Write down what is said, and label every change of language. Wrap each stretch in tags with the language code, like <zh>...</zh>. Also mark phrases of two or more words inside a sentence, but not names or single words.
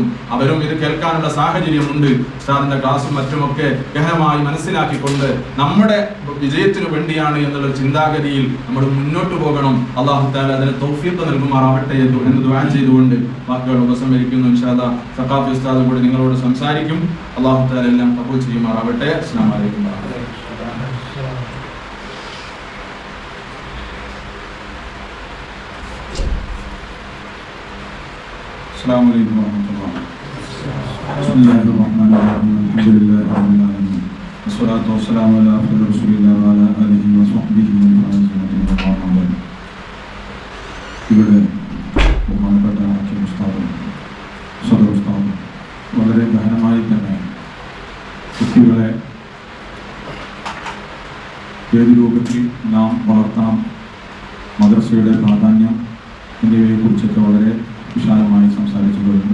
<ml>അവരും ഇത് കേൾക്കാനുള്ള സാഹചര്യമുണ്ട്. ഉസ്താദിന്റെ ക്ലാസും മറ്റുമൊക്കെ ഗഹനമായി മനസ്സിലാക്കിക്കൊണ്ട് നമ്മുടെ വിജയത്തിന് വേണ്ടിയാണ് എന്നുള്ള ചിന്താഗതിയിൽ നമ്മൾ മുന്നോട്ട് പോകണം.</ml> <ar>الله تعالى</ar> <ml>അതിന് തൗഫീഖ് നൽകുമാറാവട്ടെ എന്ന് ദുആ ചെയ്തുകൊണ്ട് വാക്കുകൾ ഉപസംഹരിക്കുന്നു.</ml> <ar>إن شاء الله</ar> <ml>സഖാഫി ഉസ്താദ് കൂടി നിങ്ങളോട് സംസാരിക്കും.</ml> <ar>الله تعالى</ar> <ml>എല്ലാം കബൂൽ ചെയ്യുമാറാവട്ടെ.</ml> <ar>السلام عليكم. السلام عليكم ورحمة الله. بسم الله الرحمن الرحيم. الحمد لله رب العالمين. والصلاة والسلام على أفضل رسول الله وعلى آله وصحبه وسلم.</ar> <ml>ഇവിടെ ബഹുമാനപ്പെട്ട ഉസ്താദും സദർ ഉസ്താദും വളരെ ഗഹനമായി തന്നെ കുട്ടികളെ ഏത് രൂപത്തിൽ നാം വളർത്തണം, മദ്രസയുടെ പ്രാധാന്യം എന്നിവയെക്കുറിച്ചൊക്കെ വളരെ വിശാലമായി സംസാരിച്ചു കഴിഞ്ഞു.</ml>